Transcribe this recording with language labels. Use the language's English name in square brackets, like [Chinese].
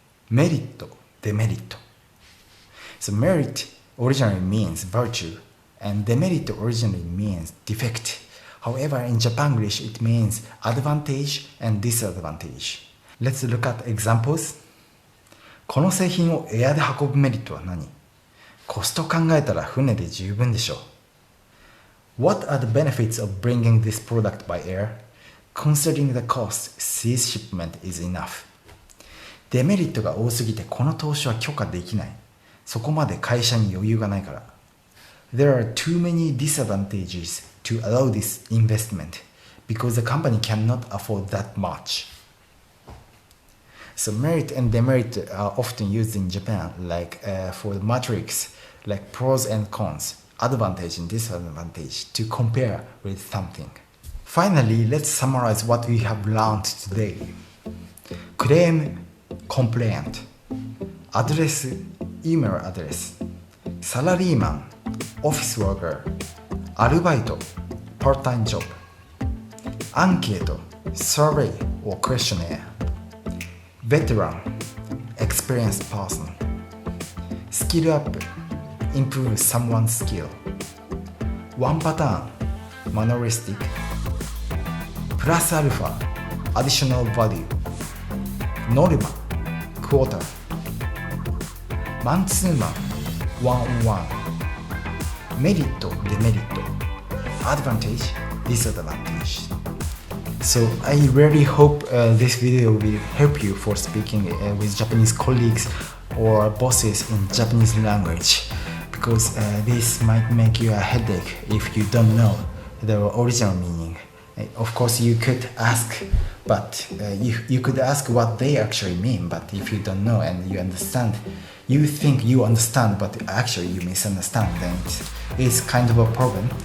[Japanese] メリット、デメリット。 [English] So merit originally means virtue, and demerit originally means defect. However, in Japanglish, it means advantage and disadvantage. Let's look at examples. [Japanese] この製品をエアで運ぶメリットは何？コスト考えたら船で十分でしょう。 [English] What are the benefits of bringing this product by air? Considering the cost, sea shipment is enough. [Japanese] デメリットが多すぎてこの投資は許可できない。そこまで会社に余裕がないから。 [English] There are too many disadvantages to allow this investment because the company cannot afford that much. So merit and demerit are often used in Japan, like for the matrix, like pros and cons, advantage and disadvantage to compare with something. Finally, let's summarize what we have learned today. クレーム complaint アドレス email address サラリーマン office worker アルバイト part-time job アンケート survey or questionnaire ベテラン experienced person スキルアップ improve someone's skill ワンパターン manneristic プラスアルファ additional value ノルマ quota マンツーマン one on one メリットデメリット advantage disadvantage. So I really hope this video will help you for speaking with Japanese colleagues or bosses in Japanese language, because this might make you a headache if you don't know the original meaning. Of course you could ask, but you could ask what they actually mean, but if you don't know and you understand, you think you understand but actually you misunderstand, then it's kind of a problem.